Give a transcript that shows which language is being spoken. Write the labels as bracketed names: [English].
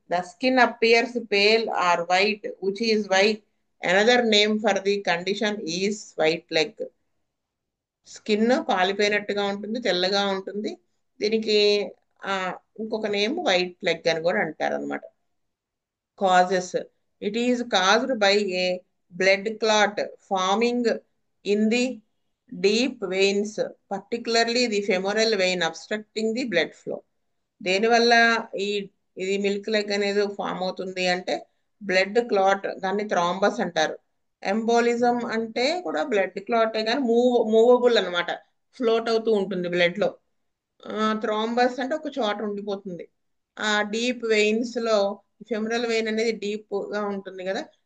[English] The skin appears pale or white which is why another name for the condition is white leg. [Telugu] Skin పాలిపోయినట్టుగా ఉంటుంది, తెల్లగా ఉంటుంది. దీనికి ఆ ఇంకొక నేమ్ వైట్ లెగ్ అని కూడా అంటారు అనమాట. [English] Causes: it is caused by a blood clot forming in the deep veins, particularly the femoral vein, obstructing the blood flow. [Telugu] దేనివల్ల ఈ ఇది మిల్క్ లెగ్ అనేది ఫామ్ అవుతుంది అంటే బ్లడ్ క్లాట్, దాన్ని థ్రాంబస్ అంటారు. ఎంబోలిజం అంటే కూడా బ్లడ్ క్లాటే కానీ మూవబుల్ అన్నమాట, ఫ్లోట్ అవుతూ ఉంటుంది బ్లడ్ లో. థ్రాంబస్ అంటే ఒక చోట ఉండిపోతుంది. ఆ డీప్ వెయిన్స్ లో, ఫెమరల్ వెయిన్ అనేది డీప్ గా ఉంటుంది కదా.